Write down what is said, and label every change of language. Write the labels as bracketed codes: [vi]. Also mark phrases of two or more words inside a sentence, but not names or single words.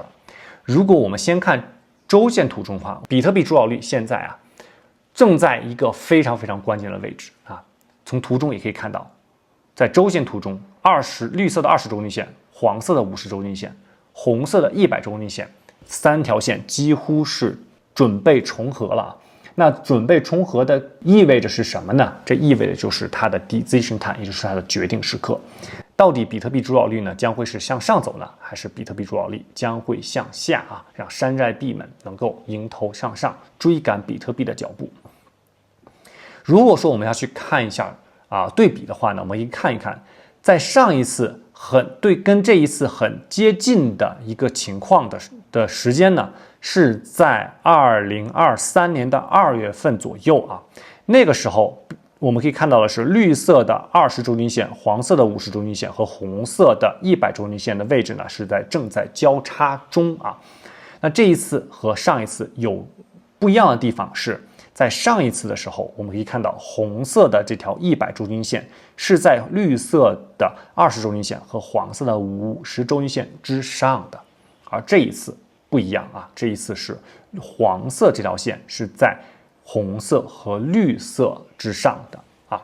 [zh] 如果我們先看週線圖中的話，比特幣主導率現在啊正在一個非常非常關鍵的位置啊。從圖中也可以看到，在週線圖中綠色的20週均線、黃色的50週均線、紅色的100週均線三條線幾乎是準備重合了。那準備重合的意味着是什麼呢？這意味着就是它的 [en] decision time， [zh] 也就是它的決定時刻。到底比特幣主導率呢將會是向上走呢，還是比特幣主導率將會向下啊？讓山寨幣們能夠迎頭向上，追趕比特幣的腳步。如果說我們要去看一下對比的話呢，我們可以看一看，在上一次跟這一次很接近的一個情況的時間呢，是在2023年的2月份左右啊。那個時候我們可以看到的是綠色的20週均線、黃色的50週均線和紅色的100週均線的位置呢是正在交叉中啊。那這一次和上一次有不一樣的地方是，在上一次的時候，我們可以看到紅色的這條100週均線是在綠色的20週均線和黃色的50週均線之上的，而這一次不一樣啊，這一次是黃色這條線是在紅色和綠色之上的啊。